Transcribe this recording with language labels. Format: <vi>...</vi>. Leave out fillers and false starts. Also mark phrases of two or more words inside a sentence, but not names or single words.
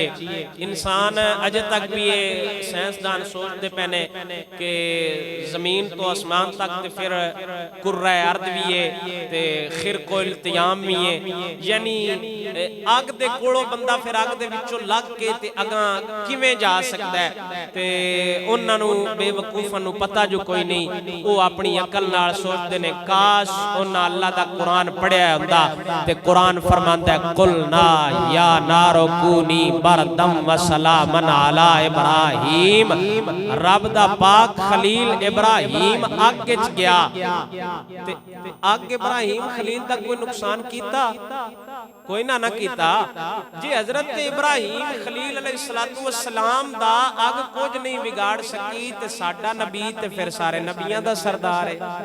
<pa>انسان اجے تک بھی اے سائنسدان سوچدے پے نے کہ زمین توں آسمان تک تے فیر کرہ ارض بھی ہے تے خرق و التیام بھی ہے، یعنی اگ دے کولوں بندہ فیر اگ دے وچوں لنگھ کے تے اگاں کیویں جا سکدا ہے. تے اونہاں نوں بے وقوفاں نوں پتا جو کوئی نہیں، او اپنی عقل نال سوچدے نے کاش اونہاں اللہ دا قرآن پڑھیا ہندا. تے قرآن فرماندا ہے</pa> <ar>قلنا يا نار كوني بردا وسلاما على إبراهيم.</ar> <pa>رب دا پاک خلیل ابراہیم اگ وچ گیا تے اگ ابراہیم خلیل دا کوئی نقصان کیتا? کوئی نہ نہ کیتا. جی حضرت ابراہیم خلیل</pa> <ar>عليه الصلاة والسلام</ar> <pa>دا اگ کجھ نہیں وگاڑ سکی تے ساڈا نبی تے فیر سارے نبیاں دا سردار ہے.</pa>